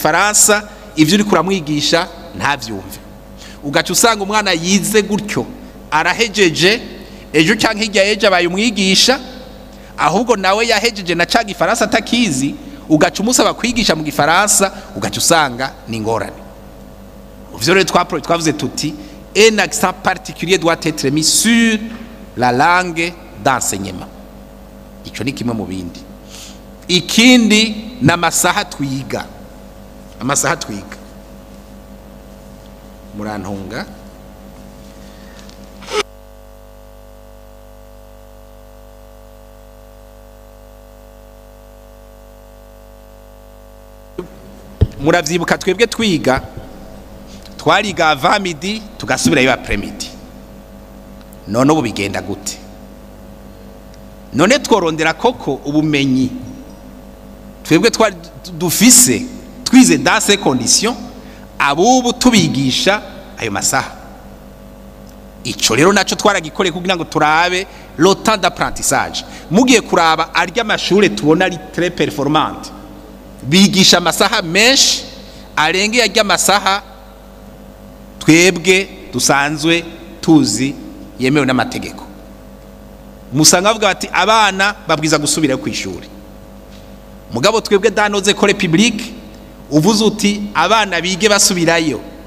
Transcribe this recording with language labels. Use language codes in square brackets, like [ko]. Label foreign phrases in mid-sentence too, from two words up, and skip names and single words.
[rn] gifaransa ivyo uri kuramwigisha ntavyumve ugaca usanga umwana yize gutyo arahejeje ejo canke hirya yeje abaye umwigisha ahubwo nawe yahejeje na ca gifaransa atakizi ugaca umusaba kwigisha mu gifaransa ugaca usanga ni ngorane ivyo rero twavuze tuti [fr] un accent particulier doit être mis sur la langue d'enseignement [rn] ico ni kimwe mu bindi ikindi n'amasaha twiga murantunga muravyibuka twebwe twiga twariga [fr] avant midi [rn] tugasubirayo [fr] après midi [rn] none ubu bigenda gute none tworondera koko ubumenyi twebwe twari dufise twize [fr] dans ces conditions [rn] abubu tubigisha ayo masaha ico rero naco twaragikoreye kugira ngo turabe [fr] le temps d'apprentissage [rn] mugiye kuraba arya amashure tubona ari [fr] très performante [rn] bigisha amasaha menshi arenge yarya amasaha twebwe dusanzwe tuzi yemewe n'amategeko musanga bavuga bati abana babwiza gusubira ku ishuri mugabo twebwe danoze ko republique uvuze uti abana bige basubirayo